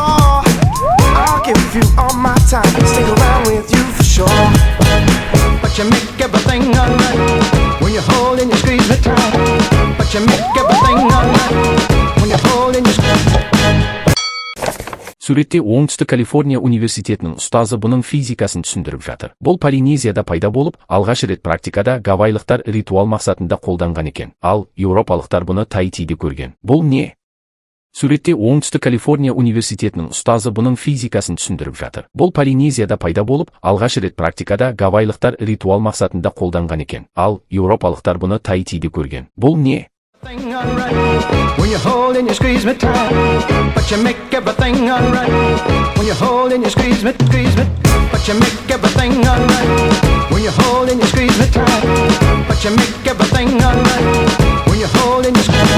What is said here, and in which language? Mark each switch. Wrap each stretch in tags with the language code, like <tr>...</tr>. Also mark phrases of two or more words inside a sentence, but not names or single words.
<en>I'll give you all my time, stick around with you for sure. But you make everything alright when you hold and you squeeze me tight. But you make everything alright when you hold and you squeeze.</en> <kk>Суретте Оңтүстік Калифорния университетінің ұстазы бұның физикасын түсіндіріп жатыр. Бұл Полинезияда пайда болып, алғаш рет практикада гавайлықтар ритуал мақсатында қолданған екен. Ал еуропалықтар бұны Таитиде көрген. Бұл не? Суретте Оңтүстік Калифорния университетінің ұстазы бұның физикасын түсіндіріп жатыр. Бұл Полинезияда пайда болып, алғаш рет практикада гавайлықтар ритуал мақсатында қолданған екен. Ал еуропалықтар бұны Таитиде көрген. Бұл не?</kk> <en>Thing alright when you hold and you squeeze me tight, but you make everything alright when you hold and you squeeze me, but you make everything alright when you hold and you squeeze me tight, but you make everything alright when you hold and you squeeze.</en>